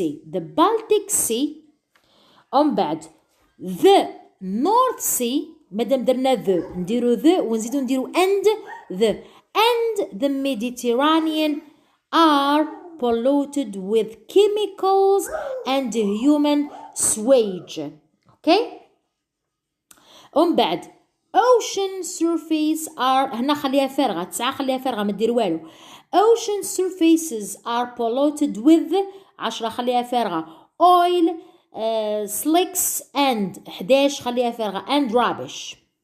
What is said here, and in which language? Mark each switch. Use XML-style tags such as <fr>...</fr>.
<en>the Baltic Sea.</en> <ar>ومن بعد</ar> <en>the North Sea.</en> <ar>مادام درنا the نديرو the ونزيدو نديرو</ar> <en>and the Mediterranean are polluted with chemicals and human sewage.</en> <ar>okay ومن بعد</ar> <en>ocean surface are</en> <ar>هنا خليها فارغة 9 خليها فارغة ما دير والو.</ar> <en>ocean surfaces are polluted with 10</en> <ar>خليها فارغة</ar> <en>oil slicks and 11 خليها فارغة and rubbish.</en>